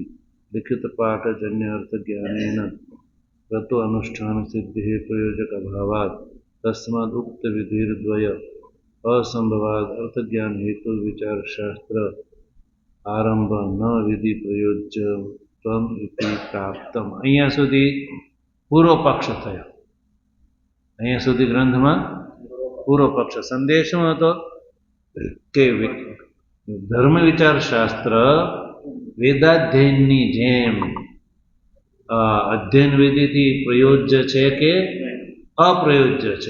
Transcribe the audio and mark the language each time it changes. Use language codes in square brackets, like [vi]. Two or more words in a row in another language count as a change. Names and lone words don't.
[sa] लिखित पाठ जन्य अर्थ ज्ञानेन क्रतु अनुष्ठान सिद्धेः प्रयोजक अभावात् तस्माद् उक्त विधिर्द्वय असंभवात् अर्थ ज्ञान हेतु विचार शास्त्र आरंभ न विधि प्रयोज्यत्वम् इति प्राप्तम्। [gu] અહીંયા સુધી પૂર્વ પક્ષ થયો. અહીંયા સુધી ગ્રંથમાં પૂર્વ પક્ષ સંદેશ શું હતો? કે ધર્મ વિચાર શાસ્ત્ર વેદાધ્યયનની જેમ અધ્યયન વિધિથી પ્રયોજ્ય છે કે અપ્રયોજ્ય છે?